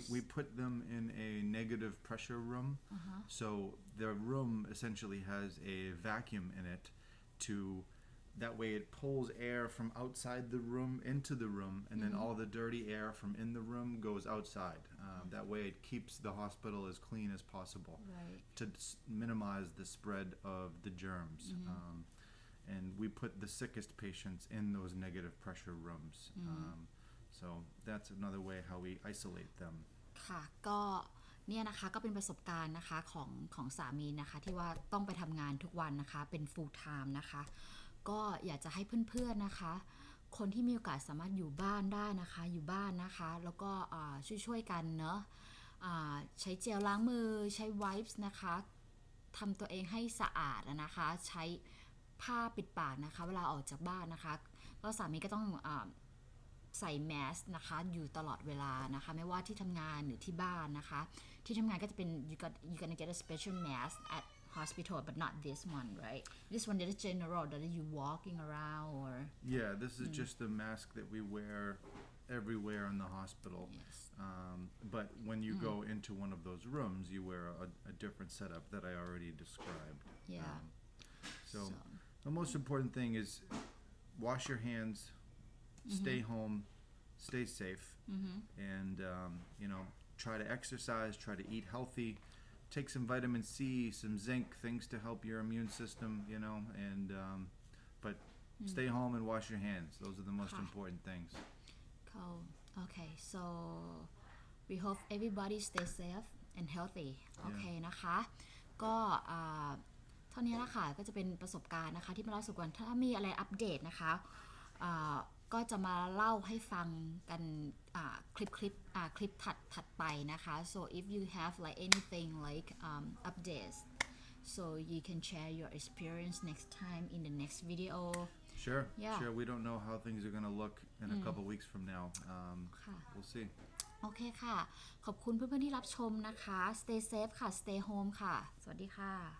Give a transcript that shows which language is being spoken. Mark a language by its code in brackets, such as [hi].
[en] We put them in a negative pressure room. So the room essentially has a vacuum in it that way it pulls air from outside the room into the room and then all the dirty air from in the room goes outside. That way it keeps the hospital as clean as possible to minimize the spread of the germs. And we put the sickest patients in those negative pressure rooms. So that's another way how we isolate them. [th] ค่ะก็เนี่ยนะคะก็เป็นประสบการณ์นะคะของสามีนะคะที่ว่าต้องไปทำงานทุกวันนะคะเป็น full time นะคะก็อยากจะให้เพื่อนๆนะคะคนที่มีโอกาสสามารถอยู่บ้านได้นะคะอยู่บ้านนะคะแล้วก็ช่วยกันเนาะ ใช้เจลล้างมือใช้ wipes นะคะทำตัวเองให้สะอาดนะคะใช้ผ้าปิดปากนะคะเวลาออกจากบ้านนะคะก็สามีก็ต้องใส่แมสนะคะอยู่ตลอดเวลานะคะไม่ว่าที่ทำงานหรือที่บ้านนะคะที่ทำงานก็จะเป็น [en] you gonna get a special mask hospital but not this one right this one is general that you walking around or Yeah, this is just the mask that we wear everywhere in the hospital. yes But when you go into one of those rooms, you wear a different setup that I already described. yeah So the most important thing is wash your hands, stay home, stay safe, and try to exercise, try to eat healthy, take some vitamin C, some zinc, things to help your immune system, and but stay home and wash your hands. Those are the most important things. cool okay so we hope everybody stay safe and healthy [th] โอเคนะคะก็เท่านี้ละค่ะก็จะเป็นประสบการณ์นะคะที่มาเล่าสู่กันถ้ามีอะไรอัปเดตนะคะก็จะมาเล่าให้ฟังกันคลิปถัดไปนะคะ [en] so if you have like anything like updates so you can share your experience next time in the next video Sure. Yeah. Sure. We don't know how things are going to look in a couple weeks from now. [th] ค่ะ [en] We'll see. [th] โอเคค่ะขอบคุณเพื่อนๆที่รับชมนะคะ [en] stay safe [th] ค่ะ [en] stay home [th] ค่ะสวัสดีค่ะ